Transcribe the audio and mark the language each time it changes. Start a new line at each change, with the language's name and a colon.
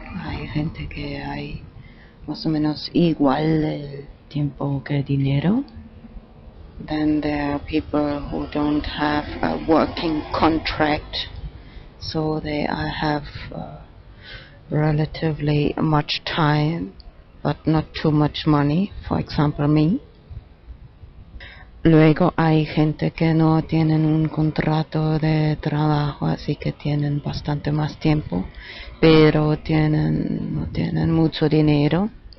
Spanish: Hay gente que hay más o menos igual el tiempo que dinero.
English: Then there are people who don't have a working contract, so they have relatively much time but not too much money, for example me.
Spanish: Luego hay gente que no tienen un contrato de trabajo, así que tienen bastante más tiempo, pero no tienen mucho dinero.